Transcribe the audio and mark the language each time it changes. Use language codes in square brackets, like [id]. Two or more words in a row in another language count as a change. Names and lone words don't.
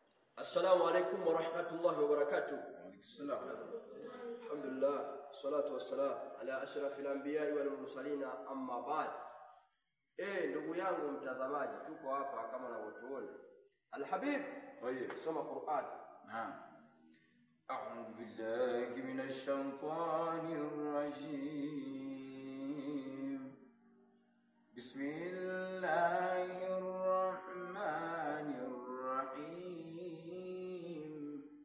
[ar] السلام عليكم ورحمة الله وبركاته. Salam. الحمد لله الصلاة والسلام على أشرف الأنبياء والمرسلين أما بعد. [sw] Ndugu yangu mtazamaji, tuko hapa kama unavyotuona. Alhabib, soma Qur'an. Naam. [ar] أعوذ بالله من الشيطان الرجيم. بسم الله الرحمن الرحيم.